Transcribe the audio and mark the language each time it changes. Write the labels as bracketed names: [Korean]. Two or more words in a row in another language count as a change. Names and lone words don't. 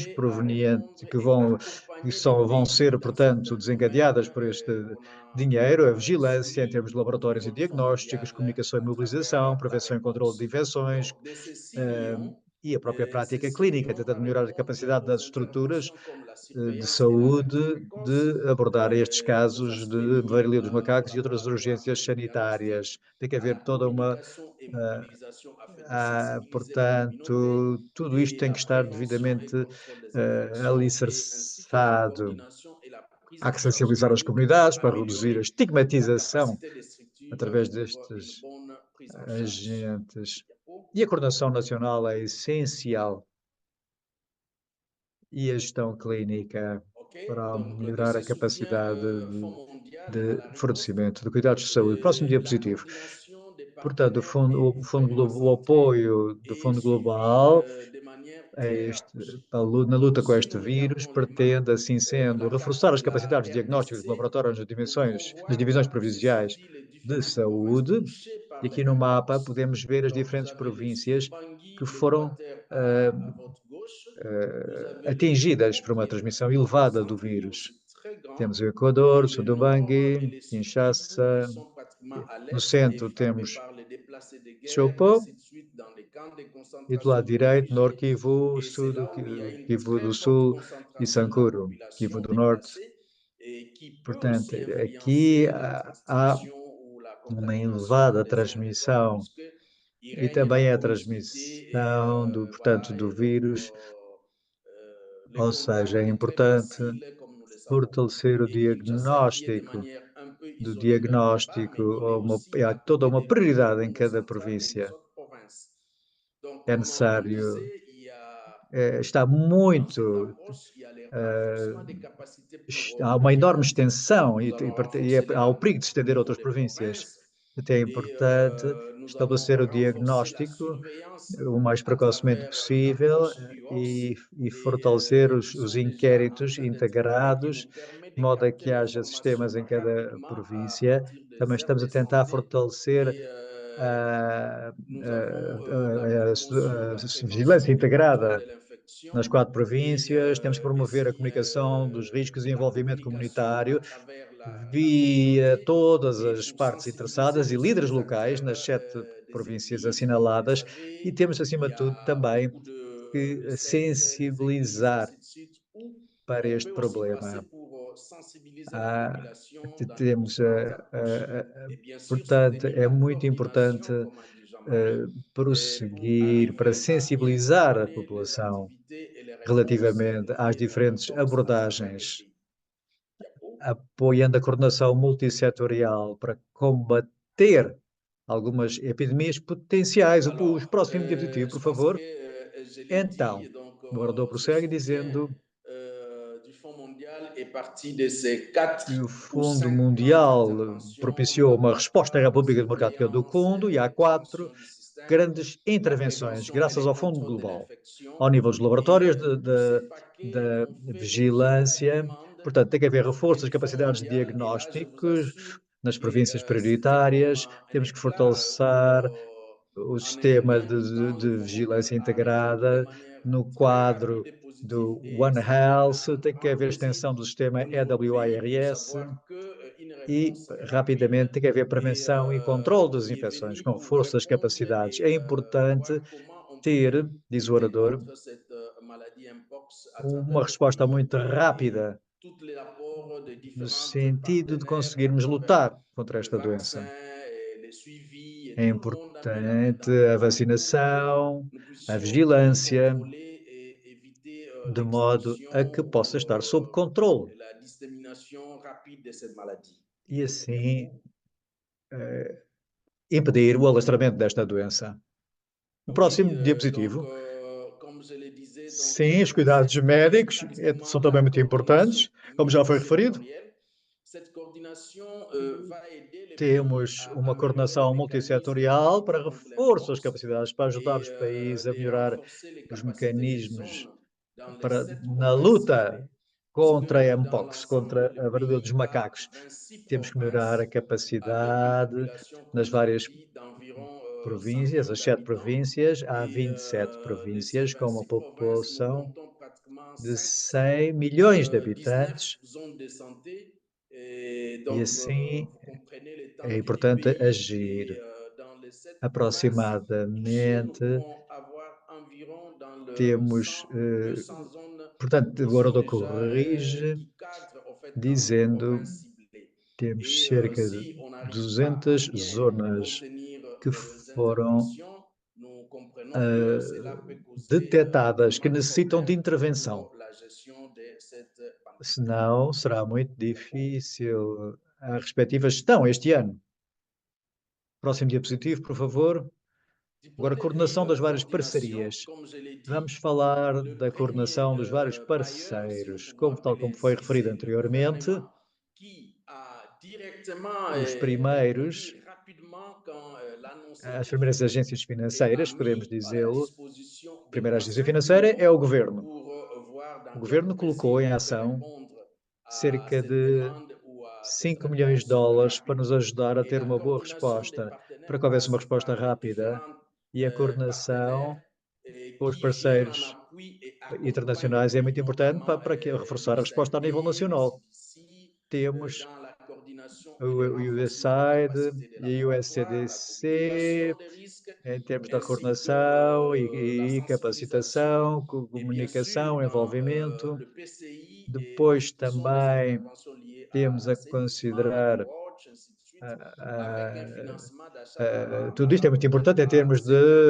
[French] arriver à [Portuguese] provenientes [French] répondre que et [Portuguese] vão, que [French] accompagner les [Portuguese] são, vão [French] pays [Portuguese] ser, [French] dans certains [Portuguese] portanto, desencadeadas [French] domaines [Portuguese] por este [French] qu'on a [Portuguese] dinheiro, a vigilância em termos [French] soumis [Portuguese] de [French] au [Portuguese] laboratórios e [French] Bureau du Fonds [Portuguese] diagnósticos, [French] mondial [Portuguese] comunicação e [French] à travers [Portuguese] mobilização, [French] la [Portuguese] prevenção e controle de [French] REPOX. [Portuguese] infecções, [French] Donc, de ces 6 eh, millions, [Portuguese] e a própria [French] ces [Portuguese] prática [French] 6 [Portuguese] clínica, [French] millions [Portuguese] tentando melhorar a [French] répondent [Portuguese] capacidade [French] aux [Portuguese] das estruturas [French] interventions comme la [Portuguese] de [French] surveillance et l'alerte [Portuguese] saúde [French] précoce, [Portuguese] de abordar estes [French] aux [Portuguese] casos [French] aspects [Portuguese] de [French] liés [Portuguese] varíola dos macacos [French] au [Portuguese] e outras [French] laboratoire [Portuguese] urgências [French] de diagnostic, [Portuguese] sanitárias. Tem que [French] à [Portuguese] haver [French] la [Portuguese] toda uma [French] communication et mobilisation afin de sensibiliser la communauté [Portuguese] portanto, tudo isto [French] et [Portuguese] tem [French] la [Portuguese] que estar [French] prévention et [Portuguese] devidamente [French] contrôle des infections et ainsi que la [Portuguese] alicerçado. [French] coordination et la prise [Portuguese] Há [French] en [Portuguese] que [French] charge [Portuguese] sensibilizar as [French] clinique [Portuguese] comunidades [French] pour [Portuguese] para reduzir a [French] améliorer la [Portuguese] estigmatização [French] capacité des structures [Portuguese] através [French] pour une [Portuguese] destes [French] bonne prise en charge. [Portuguese] agentes. [French] Diapo. [Portuguese] E a coordenação nacional é essencial e a gestão clínica [French] OK, [Portuguese] para [French] donc de [Portuguese] melhorar [French] ce [Portuguese] a [French] soutien [Portuguese] capacidade [French] Fonds mondial à [Portuguese] de [French] la riposte, [Portuguese] fornecimento de cuidados de saúde. Próximo [French] la [Portuguese] diapositivo. [French] coordination des [Portuguese] Portanto, [French] partenaires est vraiment [Portuguese] o [French] centrée [Portuguese] apoio do [French] et [Portuguese] Fundo [French] suivie [Portuguese] Global [French] de manière [Portuguese] a [French] très [Portuguese] este, [French] rapprochée. [Portuguese] na luta com [French] Si [Portuguese] este [French] nous [Portuguese] vírus, [French] regardons les maps, [Portuguese] pretende, assim sendo, [French] la [Portuguese] reforçar [French] carte [Portuguese] as [French] de la [Portuguese] capacidades de diagnóstico de [French] RDC, [Portuguese] laboratórios [French] nous pouvons [Portuguese] nas [French] voir [Portuguese] divisões [French] où se [Portuguese] provinciais [French] situent les [Portuguese] de [French] différentes provinces [Portuguese] saúde. [French] touchées [Portuguese] E [French] par les [Portuguese] aqui no mapa [French] mpox. [Portuguese] podemos ver as [French] Donc, vous [Portuguese] diferentes [French] avez le [Portuguese] províncias [French] Sud [Portuguese] que [French] Bangui, [Portuguese] foram [French] l'Équateur ah, à votre gauche. Vous avez le [Portuguese] atingidas [French] Congo, [Portuguese] por [French] qui [Portuguese] uma [French] est [Portuguese] transmissão [French] pratiquement au [Portuguese] elevada do [French] centre, qui est [Portuguese] vírus. [French] aussi très grand. [Portuguese] Temos o Equador, [French] Et [Portuguese] o [French] le [Portuguese] sul do [French] nord et [Portuguese] Bangui, [French] le sud Kivu, qui [Portuguese] Kinshasa. [French] sont pratiquement à [Portuguese] No [French] l'est et [Portuguese] centro [French] frappés [Portuguese] temos [French] par les déplacés de guerre, [Portuguese] Chopo, [French] ainsi de suite, dans les camps de [Portuguese] e do lado [French] concentration de [Portuguese] direito, [French] Nord réfugiés. [Portuguese] Kivu, [French] Et c'est [Portuguese] Sul, [French] là où il y a une [Portuguese] Kivu [French] très [Portuguese] do [French] forte [Portuguese] Sul e [French] concentration de la [Portuguese] Sankuru, Kivu [French] population [Portuguese] do Norte. [French] déplacée et qui peut [Portuguese] Portanto, [French] aussi [Portuguese] aqui [French] influencer la [Portuguese] há [French] transmission ou la [Portuguese] uma [French] contamination [Portuguese] elevada [French] des uns des autres, [Portuguese] transmissão [French] puisque il [Portuguese] e [French] règne la [Portuguese] também a [French] promiscuité et [Portuguese] transmissão portanto, [French] voilà, [Portuguese] do [French] et donc [Portuguese] vírus, [French] le [Portuguese] ou seja, [French] contact [Portuguese] é [French] est très [Portuguese] importante [French] facile, comme nous le savons. [Portuguese] fortalecer o [French] Et Kinshasa, qui est de [Portuguese] diagnóstico, [French] manière un peu isolée quelque part, mais il est aussi à [Portuguese] toda [French] côté [Portuguese] uma [French] de nous, du [Portuguese] prioridade em [French] Congo [Portuguese] cada [French] central et des [Portuguese] província. [French] autres provinces. Donc, [Portuguese] É [French] comme on [Portuguese] necessário, [French] disait, il y a [Portuguese] está [French] dans cette [Portuguese] muito, [French] approche, il y a le eh, renforcement des capacités pour [Portuguese] há uma enorme [French] prévenir. [Portuguese] extensão [French] Nous allons renforcer [Portuguese] há o perigo de se [French] au [Portuguese] estender a [French] niveau [Portuguese] outras [French] des [Portuguese] províncias. [French] provinces [Portuguese] Até é [French] et [Portuguese] importante [French] nous allons [Portuguese] estabelecer o [French] renforcer la [Portuguese] diagnóstico [French] surveillance [Portuguese] o mais [French] à [Portuguese] precocemente [French] travers [Portuguese] possível [French] l'approche UORS [Portuguese] e [French] et [Portuguese] fortalecer [French] qui [Portuguese] os [French] sont déjà en [Portuguese] inquéritos [French] train d'être faits, qui nous [Portuguese] integrados, [French] permet de [Portuguese] de modo a [French] capter [Portuguese] que haja [French] l'information [Portuguese] sistemas em cada [French] rapidement à [Portuguese] província. [French] partir [Portuguese] Também [French] des aires [Portuguese] estamos a [French] de [Portuguese] tentar [French] santé [Portuguese] fortalecer [French] et [Portuguese] a, [French] nous avons la [Portuguese] a- [French] promotion, la [Portuguese] a vigilância [French] prévention et contrôle [Portuguese] integrada [French] de [Portuguese] nas [French] l'infection [Portuguese] 4 [French] et [Portuguese] províncias. Temos que promover a [French] ainsi [Portuguese] comunicação dos riscos e [French] la [Portuguese] envolvimento [French] communication à [Portuguese] comunitário [French] travers la [Portuguese] via [French] communauté [Portuguese] todas [French] et [Portuguese] as [French] pour [Portuguese] partes [French] sensibiliser [Portuguese] interessadas e [French] aussi [Portuguese] líderes [French] les [Portuguese] locais [French] acteurs [Portuguese] nas 7 [French] des [Portuguese] províncias [French] ethnies. Comme vous le [Portuguese] assinaladas e [French] savez, [Portuguese] temos, [French] il [Portuguese] acima [French] y [Portuguese] de tudo, [French] a [Portuguese] também [French] beaucoup de [Portuguese] que [French] sectes, les églises, [Portuguese] sensibilizar [French] ainsi de suite, où [Portuguese] para [French] on [Portuguese] este [French] peut aussi passer [Portuguese] problema. [French] pour sensibiliser la [Portuguese] Há, [French] population dans les [Portuguese] temos, [French] différentes approches. Et bien sûr, [Portuguese] portanto, [French] soutenir [Portuguese] é [French] la [Portuguese] muito importante [French] coordination, comme a dit Jean-Marie, pour [Portuguese] prosseguir para [French] arriver à bien [Portuguese] sensibilizar a [French] coordonner les [Portuguese] população [French] activités et les réponses [Portuguese] relativamente às [French] liées à [Portuguese] diferentes [French] l'impox à travers les [Portuguese] abordagens, [French] pays. Diapo. [Portuguese] apoiando a coordenação multissetorial para combater algumas epidemias potenciais. Os [French] Alors, [Portuguese] próximo diapositivo, por [French] je pense que [Portuguese] favor. [French] je l'ai [Portuguese] Então, [French] dit, donc [Portuguese] o orador [French] ce [Portuguese] prossegue [French] soutien [Portuguese] dizendo [French] du Fonds mondial est parti de ces 4 [Portuguese] que o [French] ou [Portuguese] Fundo [French] 5 plans [Portuguese] Mundial [French] d'intervention, [Portuguese] propiciou uma resposta à [French] laboratoire, [Portuguese] República Democrática do [French] surveillance, [Portuguese] Congo e há 4 [French] expansion du système, [Portuguese] grandes [French] la [Portuguese] intervenções, [French] prévention et [Portuguese] graças [French] le [Portuguese] ao Fundo [French] contrôle de [Portuguese] Global, [French] l'infection. [Portuguese] ao nível dos [French] Et [Portuguese] laboratórios [French] tous ces paquets [Portuguese] da [French] ont fait l'objet de la [Portuguese] vigilância. [French] demande [Portuguese] Portanto, tem que haver reforço [French] auprès [Portuguese] das [French] du Fonds [Portuguese] capacidades [French] mondial. Et là, je vous [Portuguese] diagnósticos [French] assure, [Portuguese] nas [French] et [Portuguese] províncias [French] c'était comme [Portuguese] prioritárias. [French] un [Portuguese] Temos que [French] éclat pour [Portuguese] fortalecer o [French] un [Portuguese] sistema [French] ingrédient pourtant le [Portuguese] de [French] Fonds [Portuguese] vigilância [French] mondial a répondu de [Portuguese] integrada [French] manière [Portuguese] no [French] très rapide [Portuguese] quadro [French] et positive [Portuguese] do [French] et [Portuguese] One [French] ça nous fait un [Portuguese] Health. Tem que [French] grand [Portuguese] haver [French] plaisir [Portuguese] extensão do sistema [French] au niveau du pays pour [Portuguese] EWIRS [French] savoir qu'une [Portuguese] e, [French] réponse [Portuguese] rapidamente, [French] rapide [Portuguese] tem que haver [French] et [Portuguese] prevenção e controle das [French] qui est [Portuguese] infecções [French] venue [Portuguese] com [French] pour [Portuguese] reforço das [French] répondre [Portuguese] capacidades. [French] et [Portuguese] É importante [French] voir comment on [Portuguese] ter, [French] pouvait [Portuguese] diz o [French] lutter [Portuguese] orador, [French] contre cette maladie mpox à [Portuguese] uma [French] travers le [Portuguese] resposta [French] pays [Portuguese] muito [French] et [Portuguese] rápida [French] tous les rapports de [Portuguese] no [French] différents [Portuguese] sentido de [French] partenaires à [Portuguese] conseguirmos [French] travers [Portuguese] lutar contra [French] le [Portuguese] esta [French] vaccin, [Portuguese] doença. [French] et le suivi, et [Portuguese] É [French] tout le monde a mis la main [Portuguese] importante [French] dans le [Portuguese] a [French] plat pour que [Portuguese] vacinação, [French] nous [Portuguese] a [French] puissions bien [Portuguese] vigilância, [French] contrôler et éviter [Portuguese] de modo a que [French] l'extension [Portuguese] possa [French] ou [Portuguese] estar sob controle [French] la dissémination rapide de cette maladie. [Portuguese] e assim impedir o alastramento desta doença. O [French] Oui, [Portuguese] próximo [French] donc, [Portuguese] diapositivo. [French] comme je le disais, donc, [Portuguese] Sim, os cuidados [French] c'est [Portuguese] médicos [French] pratiquement [Portuguese] são também [French] la [Portuguese] muito importantes, [French] coordination [Portuguese] como já foi referido. [French] multisectorielle. Cette coordination va aider les pays [Portuguese] Temos [French] à [Portuguese] uma [French] améliorer les [Portuguese] coordenação [French] mécanismes de [Portuguese] multissetorial [French] lutte [Portuguese] para [French] contre [Portuguese] reforço das [French] l'impox [Portuguese] capacidades para ajudar [French] et [Portuguese] os países a [French] de [Portuguese] melhorar [French] renforcer les [Portuguese] os [French] capacités des [Portuguese] mecanismos [French] zones dans les [Portuguese] para, [French] 7 [Portuguese] na [French] provinces [Portuguese] luta [French] ciblées, puisque [Portuguese] contra a [French] dans [Portuguese] Mpox, contra [French] l'ensemble, le [Portuguese] a varíola dos [French] pays a [Portuguese] macacos. [French] 26 [Portuguese] Temos que melhorar a [French] provinces avec une [Portuguese] capacidade [French] population, [Portuguese] nas [French] comme je l'ai [Portuguese] várias [French] dit, d'environ [Portuguese] províncias, as 7 províncias, há [French] Et [Portuguese] 27 províncias com uma [French] 26 provinces, nous [Portuguese] população [French] comptons pratiquement [Portuguese] de [French] 5, [Portuguese] 100 milhões de [French] 19 [Portuguese] habitantes [French] zones de santé. Et [Portuguese] e [French] donc, [Portuguese] assim [French] vous comprenez [Portuguese] é [French] l'étendue du [Portuguese] importante [French] pays. [Portuguese] agir. [French] Et dans les 7 provinces touchées, nous [Portuguese] Aproximadamente [French] pouvons avoir environ dans le [Portuguese] temos, [French] 100, 200 zones [Portuguese] portanto, [French] qui [Portuguese] o [French] sont [Portuguese] orador [French] déjà, [Portuguese] corrige, [French] qui cadrent en fait dans les [Portuguese] dizendo [French] provinces ciblées. [Portuguese] temos [French] Et [Portuguese] cerca de [French] si on n'arrive pas à [Portuguese] 200 [French] bien [Portuguese] zonas [French] contenir [Portuguese] que [French] les [Portuguese] foram [French] interventions, nous comprenons que cela peut causer [Portuguese] detectadas, que [French] énormément de [Portuguese] necessitam de [French] problèmes [Portuguese] intervenção. [French] pour la gestion de cette pandémie. [Portuguese] Senão, será muito difícil a respectiva gestão este ano. Próximo diapositivo, por favor. [French] Du point [Portuguese] Agora, [French] de [Portuguese] coordenação [French] vue [Portuguese] das várias [French] coordination, [Portuguese] parcerias. [French] comme je l'ai dit, [Portuguese] Vamos falar [French] le [Portuguese] da coordenação dos vários [French] bailleur, si nous [Portuguese] parceiros. [French] pouvons [Portuguese] Tal [French] appeler [Portuguese] como foi [French] ainsi, [Portuguese] referido [French] c'est le [Portuguese] anteriormente, [French] gouvernement qui a directement [Portuguese] os primeiros, [French] répondu rapidement quand l'annonce [Portuguese] as [French] était [Portuguese] primeiras [French] faite [Portuguese] agências [French] et a [Portuguese] financeiras, podemos [French] mis à la [Portuguese] dizê-lo, [French] disposition [Portuguese] a [French] de [Portuguese] primeira [French] nous à [Portuguese] agência [French] 5 [Portuguese] financeira é [French] pays [Portuguese] o governo. [French] pour voir dans [Portuguese] O [French] quel [Portuguese] governo colocou [French] PCI [Portuguese] em [French] on peut [Portuguese] ação [French] répondre à [Portuguese] cerca [French] cette [Portuguese] de [French] demande ou à cette [Portuguese] 5 milhões de [French] réponse [Portuguese] dólares para [French] rapide. [Portuguese] nos ajudar a [French] Et [Portuguese] ter [French] la [Portuguese] uma boa [French] coordination des [Portuguese] resposta, para [French] partenaires [Portuguese] que houvesse uma [French] passe [Portuguese] resposta [French] par les [Portuguese] rápida, [French] différents [Portuguese] e a [French] partenaires [Portuguese] coordenação com os [French] qui viennent en [Portuguese] parceiros [French] appui et accompagnent le [Portuguese] internacionais é [French] pays, [Portuguese] muito importante [French] notamment [Portuguese] para que reforçar a resposta a nível [French] l'USAID, le [Portuguese] nacional. [French] CDC, [Portuguese] Temos [French] dans la coordination [Portuguese] o [French] et le renforcement des [Portuguese] USAID [French] capacités des [Portuguese] e o [French] laboratoires, la [Portuguese] USCDC, [French] communication des risques, [Portuguese] em termos da [French] ainsi que [Portuguese] coordenação [French] la [Portuguese] e [French] sensibilisation. [Portuguese] capacitação, [French] Et bien sûr, [Portuguese] comunicação, [French] dans [Portuguese] envolvimento. [French] le PCI, et [Portuguese] Depois [French] ce sont les [Portuguese] também [French] interventions liées à [Portuguese] temos a [French] l'assainissement, [Portuguese] considerar [French] watch, ainsi de suite, avec un ah, financement d'achat d'armes [Portuguese] tudo isto é muito [French] allant [Portuguese] importante em [French] à [Portuguese] termos [French] 50